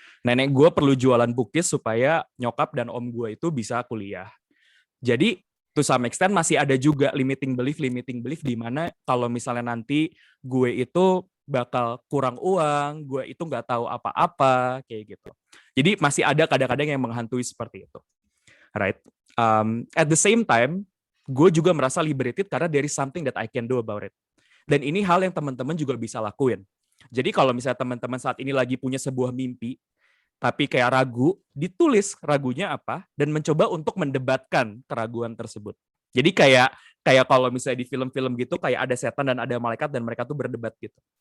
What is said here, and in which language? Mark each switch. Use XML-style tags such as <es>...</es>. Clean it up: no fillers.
<id>Nenek gue perlu jualan cookies supaya nyokap dan om gue itu bisa kuliah. Jadi to some extent masih ada juga limiting belief di mana kalau misalnya nanti gue itu bakal kurang uang, gue itu nggak tahu apa-apa kayak gitu. Jadi masih ada kadang-kadang yang menghantui seperti itu.</id> <en>Right. At the same time, gue juga merasa liberated karena there is something that I can do about it.</en> <id>Dan ini hal yang teman-teman juga bisa lakuin. Jadi kalau misalnya teman-teman saat ini lagi punya sebuah mimpi, tapi kayak ragu, ditulis ragunya apa, dan mencoba untuk mendebatkan keraguan tersebut. Jadi kayak kalau misalnya di film-film gitu, kayak ada setan dan ada malaikat, dan mereka tuh berdebat gitu.</id>